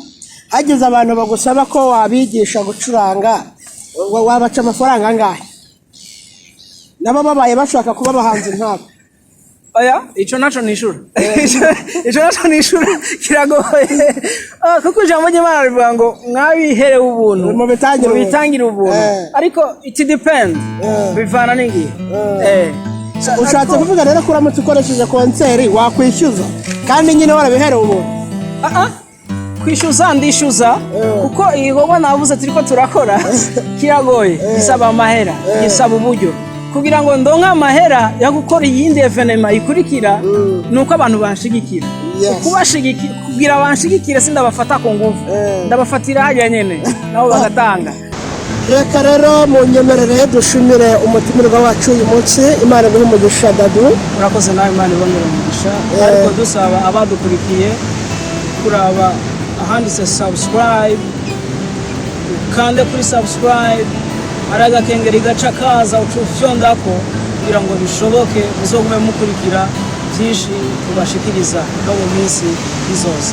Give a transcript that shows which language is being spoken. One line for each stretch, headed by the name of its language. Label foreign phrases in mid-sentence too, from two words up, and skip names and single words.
Rundi: Hagize abantu bagusaba ko wabigisha gucuranga, wabaca amafaranga angahe? Nabo babaye bashaka kuba abahanzi nkabo. Oya, ico naco nishura. Ico naco nishura kiragoye. Kuko ijambo ry'Imana rivuga ngo mwabiherewe ubuntu mu bitangira ubuntu. Ariko
English: it depend
Rundi: bivana n'ingihe. Ushatse kuvuga rero ko uramutse ukoresheje konseri wakwishyuza kandi nyine warabiherewe ubuntu? Kwishyuza ndishyuza kuko igikorwa navuze turiko turakora kiragoye, gisaba amahera, gisaba uburyo. Kugira ngo ndonke amahera yo gukora iyindi evenema ikurikira nuko abantu banshigikira. Kubashigikira kugira banshigikire sindabafata ku nguvu, ndabafatira hajya nyene nabo bagatanga. Reka rero mu nyemerere dushimire umutimirwa wacu uyu munsi. Imana imuhe umugisha Dadu. Murakoze nawe, Imana ibongere umugisha. Ariko dusaba abadukurikiye kuraba ahanditse subscribe, kande kuri subscribe, araga kengeri gaca kaza ucufyondako kugira ngo bishoboke muzogume mukurikira byinshi tubashikiriza no mu minsi izoza.